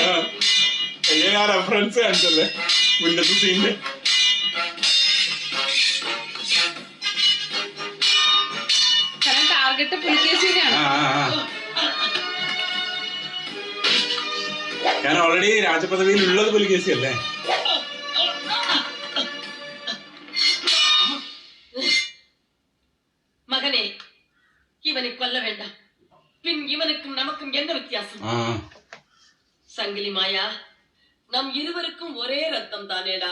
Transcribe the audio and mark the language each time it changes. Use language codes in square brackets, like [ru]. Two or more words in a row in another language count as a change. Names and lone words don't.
[ml] എങ്ങനെ ആ റെഫറൻസ് കാണിച്ചല്ലേ മുന്നത്തെ സീനില്. കാരണം ടാർഗറ്റ് പുലിക്കേസിനെയാണ്. കാരണം ഓൾറെഡി രാജപദവിയിൽ ഉള്ളത് പുലികേസി അല്ലേ. [ta] மகனே இவனை கொல்ல வேண்டாம். பின் இவனுக்கும் நமக்கும் என்ன வித்தியாசம்? சங்கிலி மாயா, நம் இருவருக்கும் ஒரே ரத்தம் தானேடா.